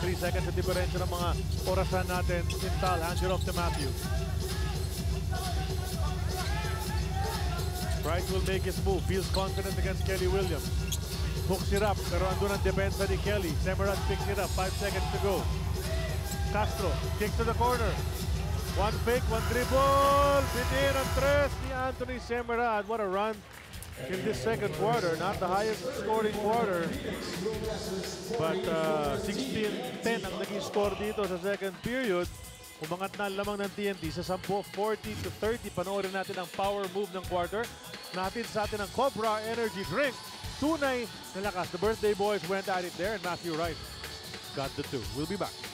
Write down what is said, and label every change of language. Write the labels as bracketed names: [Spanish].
[Filipino] 3 seconds sa diferensya ng mga orasan natin. [English] Sintal, hands it off to Matthew. Wright will make his move. Feels confident against Kelly Williams. Hooks it up, [Filipino] pero andun ang depensa ni [English] Kelly. Semerad picks it up. 5 seconds to go. Castro, kicks to the corner. 1 fake, 1 dribble. [Filipino] Bitin ang 3 ni [English] Anthony Semerad. What a run in this second quarter. Not the highest scoring quarter. [Filipino] But 16-10 ang naging score dito sa second period. Umangat na lamang ng TNT sa 10, 40-30. Panoorin natin ang power move ng quarter. Natin sa atin ang Cobra Energy Drink. Tunay na lakas. [English] The birthday boys went at it there and Matthew Wright got the 2. We'll be back.